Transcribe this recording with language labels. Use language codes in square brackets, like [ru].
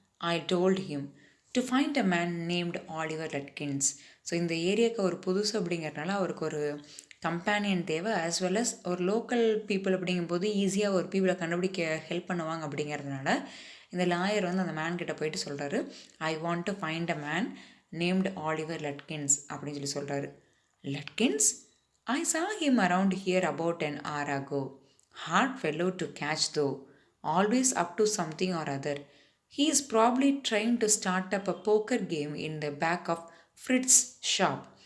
[en] I told him to find a man named Oliver Lutkins. [ta] So இந்த ஏரியாவுக்கு ஒரு புதுசு அப்படிங்கிறதுனால அவருக்கு ஒரு கம்பேனியன் தேவை, ஆஸ் வெல் அஸ் ஒரு லோக்கல் பீப்புள் அப்படிங்கும்போது ஈஸியாக ஒரு பீப்புளை கண்டுபிடிக்க ஹெல்ப் பண்ணுவாங்க. அப்படிங்கிறதுனால இந்த லாயர் வந்து அந்த மேன் கிட்ட போயிட்டு சொல்கிறாரு, [en] I want to find a man named Oliver Lutkins [ta] அப்படின்னு சொல்லி சொல்கிறாரு. லட்கின்ஸ்? [en] I saw him around here about an hour ago. Hard fellow to catch though. Always up to something or other. He is probably trying to start up a poker game in the back of Fritz's shop.